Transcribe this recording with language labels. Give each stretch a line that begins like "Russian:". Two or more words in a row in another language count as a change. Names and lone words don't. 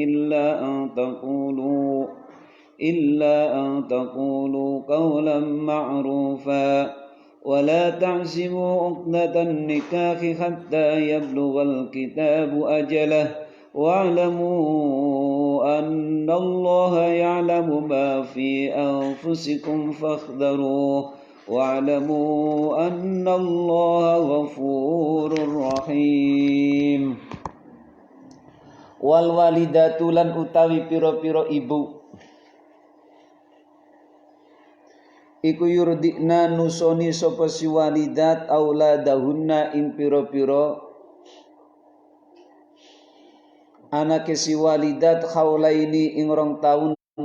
Arabic: إلا أن تقولوا قولا معروفا ولا تعزموا عقدة النكاح حتى يبلغ الكتاب أجله واعلموا أن الله يعلم ما في أنفسكم فاحذروه واعلموا أن الله غفور رحيم
Javanese: والوالدات lan utawi pira-pira ibu iku yurdikna nusoni sapa si
Arabic: والدات أولادهن
Javanese: ing pira-pira anake si walidat haulaini ing 2 taun